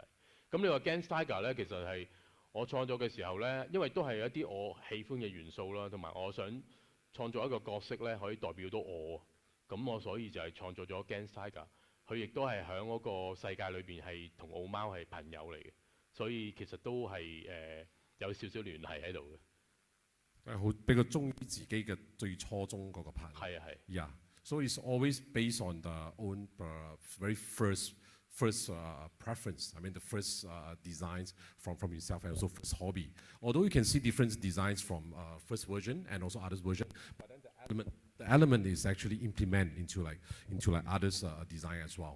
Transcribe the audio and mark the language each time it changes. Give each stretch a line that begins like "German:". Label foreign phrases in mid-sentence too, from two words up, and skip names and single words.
Cantonese: 咁你話 𝗕𝗶𝗴𝗰𝗋 咧，其實係我創作嘅時候咧，因為都係一啲我喜歡嘅元素啦，同埋我想創作一個角色咧，可以代表到我。咁我所以就係創作咗 𝗕𝗶𝗴𝗰𝗋。佢亦都係喺嗰個世界裏邊係同澳貓係朋友嚟嘅，所以其實都係有少少聯繫喺度嘅。好比較忠於自己嘅最初衷嗰個 part。係啊係。
English: Yeah，so it's always based on the own very first first preference. I mean, the first designs from yourself and also first hobby. Although you can see different designs from first version and also others version, but then the element is actually implemented into like others design as well.